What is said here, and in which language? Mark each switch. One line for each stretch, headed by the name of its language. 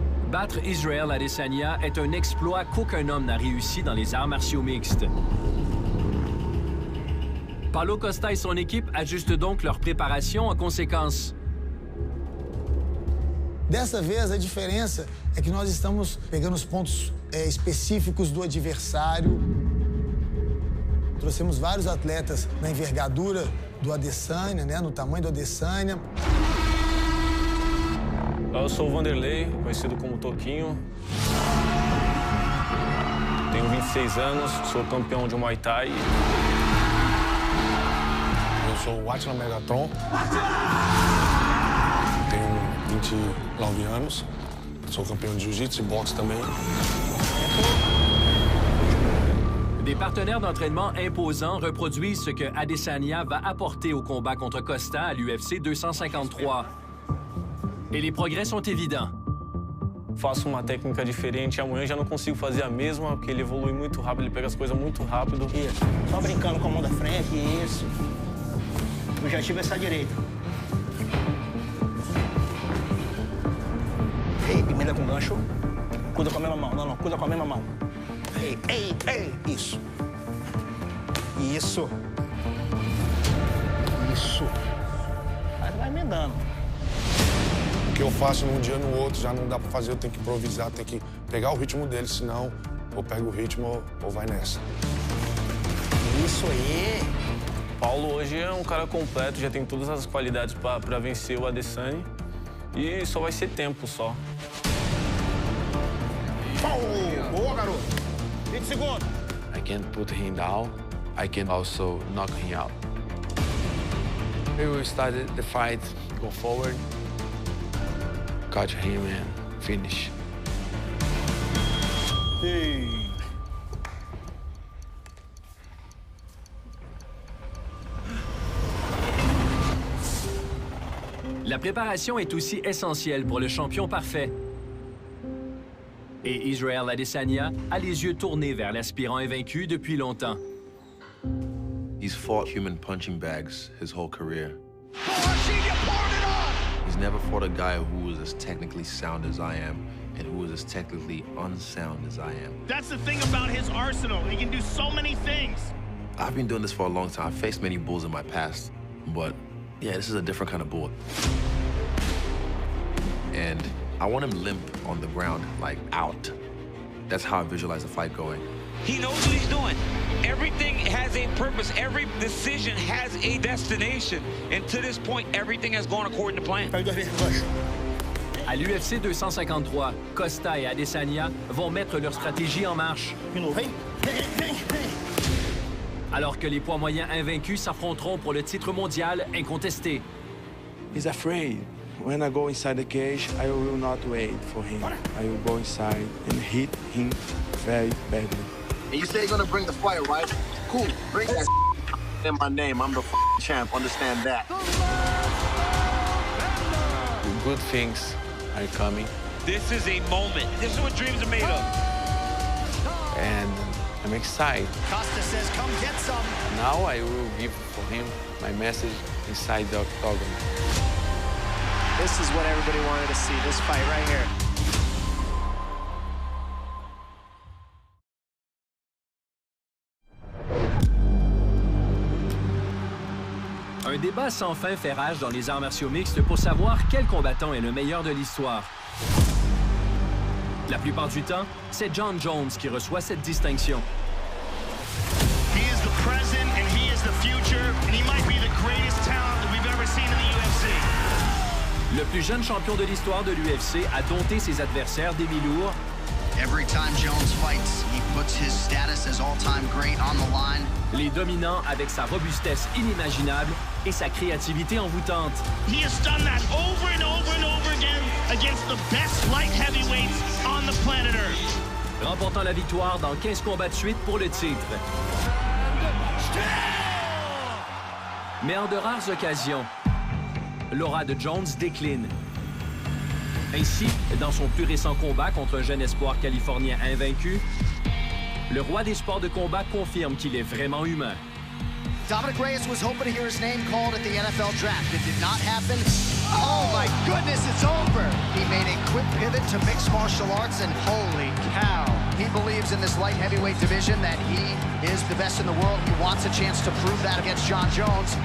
French: Battre Israel Adesanya est un exploit qu'aucun homme n'a réussi dans les arts martiaux mixtes. Paulo Costa et son équipe ajustent donc leur préparation en conséquence.
Portuguese: Dessa vez, a diferença é que nós estamos pegando os pontos específicos do adversário. Trouxemos vários atletas na envergadura do Adesanya, né, no tamanho do Adesanya. Eu sou o Vanderlei, conhecido como Toquinho. Tenho 26 anos, sou campeão de Muay Thai. Eu sou o Atila Megatron. Tenho 29 anos. Sou campeão de jiu-jitsu e boxe também.
French: Des partenaires d'entraînement imposants reproduisent ce que Adesanya va apporter au combat contre Costa à l'UFC 253. Et les progrès sont évidents.
Portuguese: Faço uma técnica diferente, amanhã já não consigo fazer a mesma, porque ele evolui muito rápido, ele pega as coisas muito rápido. Isso, só brincando com a mão da frente, isso. Eu já tive essa direita. Ei, emenda com gancho. Cuida com a mesma mão, não, cuida com a mesma mão. Ei, ei, ei, isso. Isso. Isso. Aí vai emendando. O que eu faço num dia no outro já não dá pra fazer, eu tenho que improvisar, tenho que pegar o ritmo dele, senão ou pega o ritmo ou vai nessa. Isso aí! Paulo hoje é um cara completo, já tem todas as qualidades para vencer o Adesanya e só vai ser tempo só. Boa, garoto! 20 segundos!
English: I can put him down, I can also knock him out. We will start the fight, go forward. Catch him and finish. Hey.
French: La préparation est aussi essentielle pour le champion parfait. Et Israel Adesanya a les yeux tournés vers l'aspirant invaincu depuis longtemps.
English: He's fought human punching bags his whole career. He's never fought a guy who was as technically sound as I am and who was as technically unsound as I am. That's the thing about his arsenal. He can do so many things. I've been doing this for a long time. I've faced many bulls in my past, but yeah, this is a different kind of bull. And I want him limp on the ground, like out. That's how I visualize the fight going. He knows what he's doing. Everything has a purpose. Every decision has a destination. And to this point, everything has gone according to plan.
French: À l'UFC 253, Costa et Adesanya vont mettre leur stratégie en marche. Alors que les poids moyens invaincus s'affronteront pour le titre mondial incontesté.
English: He's afraid. When I go inside the cage, I will not wait for him. I will go inside and hit him very badly. And you say you're gonna bring the fight, right? Cool. Bring that in my name. I'm the champ. Understand that. Good things are coming. This is a moment. This is what dreams are made of. And I'm excited. Costa says, come get some. Now I will give for him my message inside the octagon. This is what everybody wanted to see, this fight right here.
French: Un débat sans fin fait rage dans les arts martiaux mixtes pour savoir quel combattant est le meilleur de l'histoire. La plupart du temps, c'est Jon Jones qui reçoit cette distinction.
English: He is the present and he is the future, and he might be the greatest talent that we've ever seen in the UFC.
French: Le plus jeune champion de l'histoire de l'UFC a dompté ses adversaires demi-lourds.
English: Every time Jones fights, he puts his status as all-time great on the line.
French: Les dominant avec sa robustesse inimaginable et sa créativité envoûtante.
English: He has done that over and over and over again against the best light heavyweights on the planet Earth.
French: Remportant la victoire dans 15 combats de suite pour le titre. Mais en de rares occasions, l'aura de Jones décline. Ainsi, dans son plus récent combat contre un jeune espoir californien invaincu, le roi des sports de combat confirme qu'il est vraiment humain.
English: Dominic Reyes was hoping to hear his name called at the NFL draft. It did not happen. Oh my goodness, it's over. He made a quick pivot to mixed martial arts, and holy cow. He believes in this light heavyweight division that he is the best in the world. He wants a chance to prove that against Jon Jones.